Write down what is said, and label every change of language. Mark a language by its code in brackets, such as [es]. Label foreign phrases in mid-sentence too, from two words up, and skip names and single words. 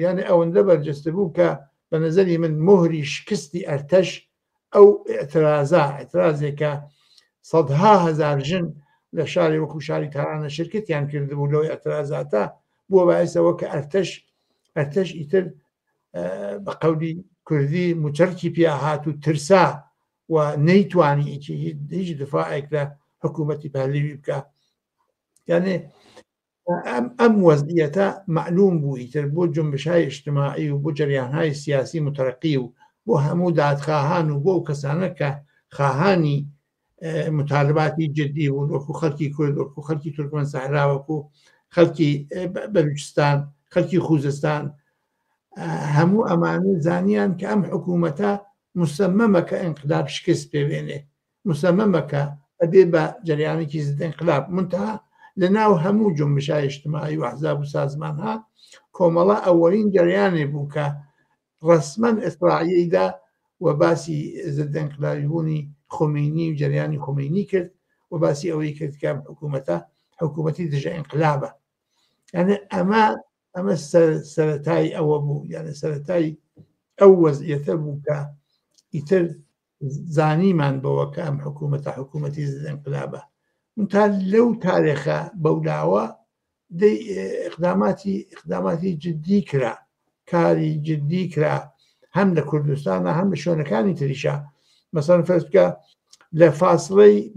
[ckb] یعنی ئەوەندە بەرجەستە بوو کە بە نەزەری من مهری شکستی ئەرتەش ئەو ئێعترازێکە سەدها هەزار ژن لە شاری وەکو شاری تارانە شرکتیان کردبوو لەوەی ئەترازاتە بووە باعثەوە کە ئەرتەش ئیتر بە قەولی کوردی موچەرکی پیا هات و ترسا و نەیتوانی هیچ دفاعێک لە حکوومەتی پارلێوی بکە. یعنی ئەم وەزعیەتە معلوم بوو ئیتر بۆ [fa] جنبش‌های اجتماعی [ckb] و بۆ جەریانهای سیاسی متەرەقی و بۆ هەموو دادخواهان و بۆ کەسانە کە خواهانی مطالباتی جدی بوون، وەکو خەڵکی کورد، وەکو خەڵکی تورکمەن سەحرا، وەکو خەڵکی بەلوچستان، خەڵکی خوزستان، هەموو ئەمانە زانیان کە ئەم حکوومەتە مسەممەمە کە ئینقلاب شکست پێوێنێ، مسەممەمە کە ئەبێ بە جەریانێکی ضد ئینقلاب. منتەها لە ناو هەموو [fa] جنبش‌های اجتماعی [ckb] و ئەحزاب و سازمانها کۆمەڵە ئەوەڵین جەریانێ بوو کە ڕسمەن ئیسراعیلدا و باسی ضد ئینقلابیبوونی خۆمینی و جەریانی خۆمینی کرد و باسی ئەوەی کرد کە حکوومەتی دژە ئینقلابە. یعنی ئەمە سەرەتای ئەوە بوو، یعنی سەرەتای ئەو وەزعیەتە بوو کە ئیتر زانیمان بەوە کە ئەم حکوومەتە حکوومەتی ضد انقلابە تا لەو تاریخە بەولاوە اقداماتی جدی کرا کاری جدی کرا هەم لە کوردستانە هەم لە شوێنەکانی تریشە مەسەڵەن فەرز بکە لە فاصلەی